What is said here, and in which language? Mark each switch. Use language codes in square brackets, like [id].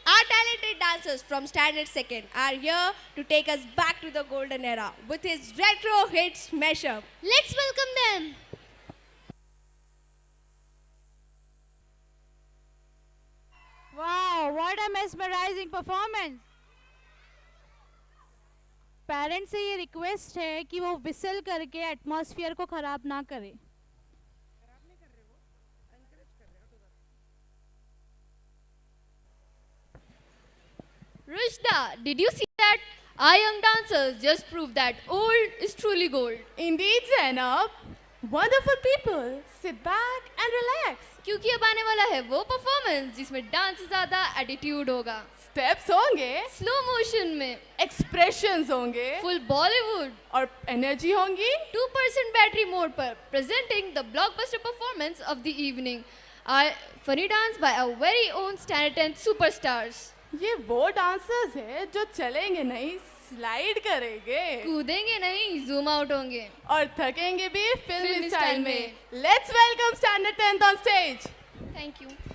[en] Our talented dancers from Standard 2nd are here to take us back to the golden era with his retro hits mashup. Let's welcome them. Wow, what a mesmerizing performance! [hi] Parents से ये request है कि वो whistle करके atmosphere को खराब ना करे। [en] Rushda, did you see that? Our young dancers just proved that old is truly gold. Indeed, Zainab. Wonderful people. Sit back and relax. [hi] क्योंकि अब आने वाला है वो परफॉर्मेंस जिसमें डांस से ज्यादा एटीट्यूड होगा। Steps होंगे, स्लो मोशन में, expressions होंगे, फुल बॉलीवुड और energy होंगी। 2% बैटरी मोड पर [en] presenting the blockbuster performance of the evening. Our funny dance by our very own Standard 10 superstars. [hi] ये वो डांसर्स है जो चलेंगे नहीं, स्लाइड करेंगे, कूदेंगे नहीं, जूम आउट होंगे और थकेंगे भी फिल्मी फिल्मी स्टाइल स्टाइल में। में। [en] Let's welcome Standard 10th on stage. Thank you.